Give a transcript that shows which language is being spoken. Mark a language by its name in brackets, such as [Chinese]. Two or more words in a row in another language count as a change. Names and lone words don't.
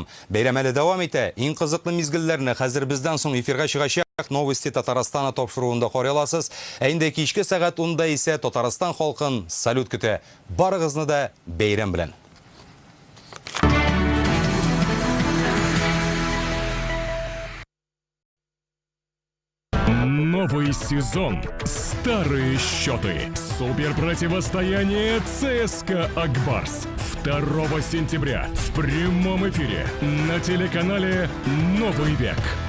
[Tatar] Бәйрәм әле дәвам итә. Иң кызыклы мизгелләрне хәзер бездән соң эфирга чыгачак новости Татарстана тапшыруында карыйласыз. Ә инде кичке сәгать 10-да исә Татарстан халкын салют көтә. Барыгызны да бәйрәм белән. [Russian] Новый сезон. Старые счеты. Суперпротивостояние ЦСКА Акбарс. 2 сентября в прямом эфире на телеканале «Новый век».